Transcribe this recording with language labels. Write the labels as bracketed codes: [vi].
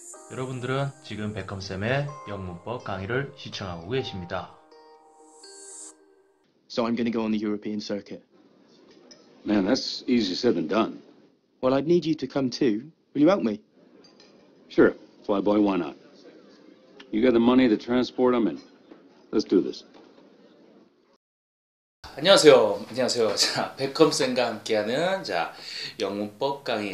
[ko] 여러분들은 지금 백컴쌤의 영문법 강의를 시청하고 계십니다. [en] So I'm going to go on the European circuit. Man, that's easier said than done. Well, I'd need you to come too. Will you help me? Sure, flyboy, why not? You got the money to transport them in. Let's do this. [ko] 안녕하세요. 자, 백컴쌤과 함께하는 영문법 강의.